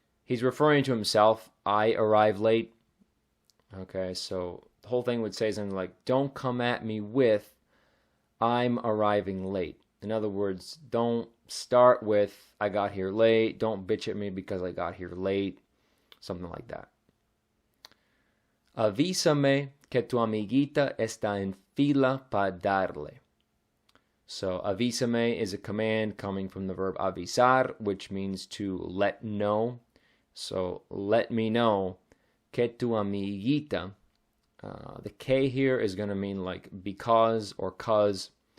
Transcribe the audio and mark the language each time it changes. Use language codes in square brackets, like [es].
[en] He's referring to himself. I arrive late. Okay, so the whole thing would say something like, don't come at me with, I'm arriving late. In other words, don't start with, I got here late. Don't bitch at me because I got here late. Something like that. [es] Avísame que tu amiguita está en fila para darle. [en] So, avísame is a command coming from the verb avisar, which means to let know. So, let me know [es] que tu amiguita. [en] The K here is going to mean like because or cause.